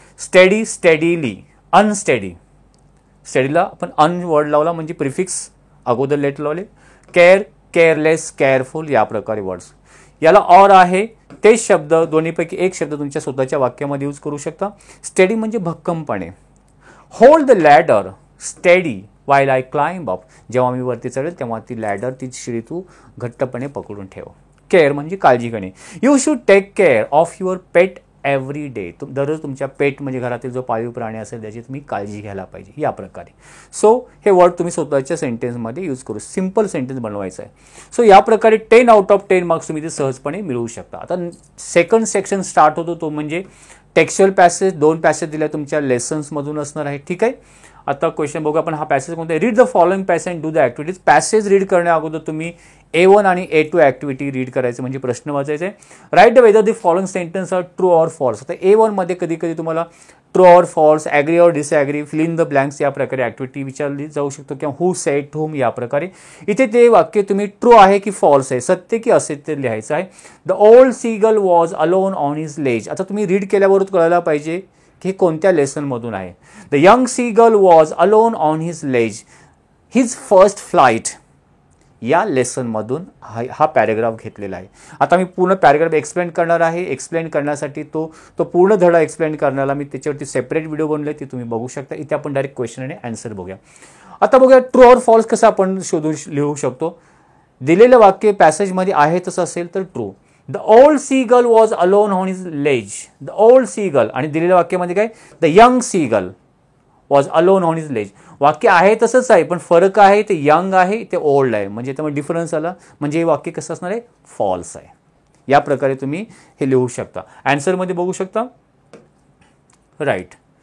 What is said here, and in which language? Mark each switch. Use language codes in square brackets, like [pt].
[mr] Steady, steadily, unsteady. स्टेडीला आपण अन word लावला म्हणजे प्रिफिक्स अगोदर लेटर लावले. केअर, केअरलेस, केअरफुल, या प्रकारे वर्ड्स. याला ऑर आहे, तेच शब्द दोन्हीपैकी एक शब्द तुमच्या स्वतःच्या वाक्यामध्ये यूज करू शकता. स्टेडी म्हणजे भक्कमपणे. [en] Hold the ladder steady while I climb up. [mr] जेव्हा मी वरती चढेल तेव्हा ती लॅडर, ती शिडी तू घट्टपणे पकडून ठेव. केअर म्हणजे काळजी घेणे. [en] You should take care of your pet every day. [mr] दररोज तुमच्या पेट म्हणजे घरातील जो पाळीव प्राणी असेल त्याची तुम्ही काळजी घ्यायला पाहिजे, या प्रकारे. सो हे वर्ड तुम्ही स्वतःच्या सेंटेन्समध्ये यूज करू. [en] simple sentence [mr] बनवायचं आहे. सो या प्रकारे [en] 10 out of 10 [mr] मार्क्स तुम्ही ते सहजपणे मिळवू शकता. आता सेकंड सेक्शन स्टार्ट होतो, तो म्हणजे टेक्स्च्युअल पॅसेज. 2 पॅसेज दिल्या तुमच्या लेसन्समधून असणार आहे. ठीक आहे. आता क्वेश्चन बघू आपण. हा पॅसेज कोणता आहे? [en] Read the following passage and do the activities. [mr] Passage read करण्या अगोदर तुम्ही A1 आणि A2 ॲक्टिव्हिटी रीड करायचं, म्हणजे प्रश्न वाचायचे. [en] Write the whether the following sentence are true or false. [mr] आता A1 मध्ये कधी कधी तुम्हाला [en] true or false, agree or disagree, fill in the blanks, [mr] या प्रकारे ॲक्टिव्हिटी विचारली जाऊ शकतो, किंवा [en] who said to whom, [mr] या प्रकारे. इथे ते वाक्य तुम्ही ट्रू आहे की फॉल्स आहे, सत्य की असत्य लिहायचं आहे. [en] The old seagull was alone on his ledge. [mr] आता तुम्ही रीड केल्यावरच कळायला पाहिजे की हे कोणत्या लेसनमधून आहे. [en] The young seagull was alone on his ledge, his first flight. [mr] या लेसनमधून हा पॅरेग्राफ घेतलेला आहे. आता मी पूर्ण पॅरेग्राफ एक्सप्लेन करणार आहे. एक्सप्लेन करण्यासाठी तो पूर्ण धडा एक्सप्लेन करण्याला मी त्याच्यावरती सेपरेट व्हिडिओ बनवले, ती तुम्ही बघू शकता. इथे आपण डायरेक्ट क्वेश्चन आणि आन्सर बघूया. आता बघूया [en] true or false [mr] कसं आपण लिहू शकतो. दिलेलं वाक्य पॅसेजमध्ये आहे तसं असेल तर true. [en] The old seagull was alone on his ledge. The old seagull [mr] आणि दिलेल्या वाक्यामध्ये काय, [en] The young seagull was alone on his ledge. [mr] वाक्य आहे तसंच आहे, पण फरक आहे, ते यंग आहे, ते ओल्ड आहे, म्हणजे त्यामुळे डिफरन्स आला, म्हणजे हे वाक्य कसं असणार आहे, फॉल्स आहे. या प्रकारे तुम्ही हे लिहू शकता. आन्सरमध्ये बघू शकता, राईट.